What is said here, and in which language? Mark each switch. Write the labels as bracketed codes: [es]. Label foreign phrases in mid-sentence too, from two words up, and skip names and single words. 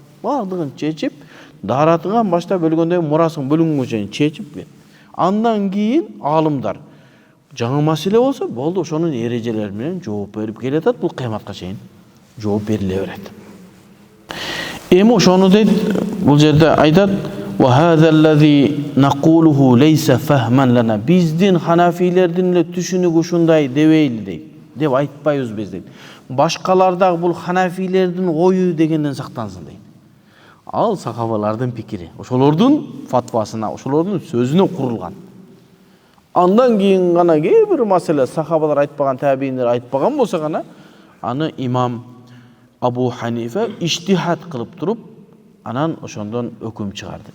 [ky] Бардыгын чечип, даратыган баштап өлгөндө мурасын бөлүнгөнгө чейин чечип, андан кийин алымдар жаңы маселе болсо, болду, ошонун эрежелери менен жооп берип келатат, бул кыяматка чейин жооп бериле берет. Эми ошону дейт, бул жерде айтат: [ar] "وهذا الذي نقوله ليس فهما لنا". [ky] Биздин ханафилердин эле түшүнүгү ушундай дебейли дейт. деп айтпайбыз биз дейт. Башкалардагы бул ханафилердин ою дегенден сактансын дейт. Ал сахабалардын пикири, ошолордун фатвасына, ошолордун сөзүнө курулган. Андан кийин гана кээ бир маселе сахабалар айтпаган, табииндер айтпаган болсо гана, аны имам Абу Ханифа иштихад кылып туруп, анан ошондон өкүм чыгарды.